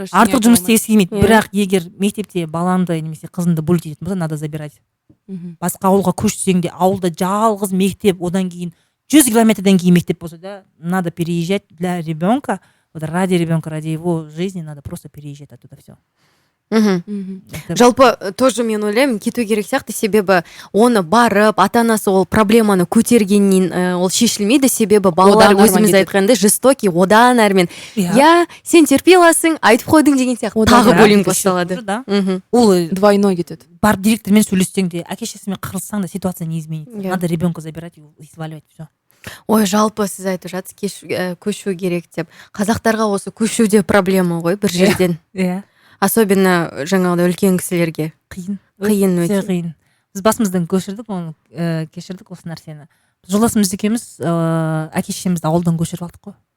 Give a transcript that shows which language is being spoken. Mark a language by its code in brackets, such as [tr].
[kk] Артық жұмыс істегісі келмейді. Бірақ егер мектепте балаңды немесе қызыңды буллить ететін болса, [ru] надо забирать. [kk] Басқа ауылға көшсең де, ауылда жалғыз мектеп, одан кейін 100 километрден кейін мектеп болса да, [ru] надо переезжать для ребенка. Вот ради ребенка, ради его жизни надо просто переезжать оттуда все. [kk] Жалпы тоже мен ойлаймын, кету керек сияқты, себебі оны барып, ата-анасы ол проблеманы көтергеннен ол шешілмейді, себебі балалар өзіміз айтқандай жестокий, одан әрмен. Сен терпей аласың, айтып қойдың деген сияқты тағы буллинг басталады. Ол двойной кетеді. Барып директормен сөйлессең де, әке-шешесімен қырылсаң да [ru] ситуация не изменится. Надо ребенка забирать и сваливать все. [kk] Ой, жалпы сіз айтып жатсыз, көшу керек деп. Қазақтарға осы көшуде проблема ғой бір жерден. Особенно жаңағыдай үлкен кісілерге. Қиын өте. Қиын. Біз басымыздан көшірдік, оны кешірдік осы нәрсені. Жолдасымыз екеуміз әке-шешемізді ауылдан көшіріп алдық қой.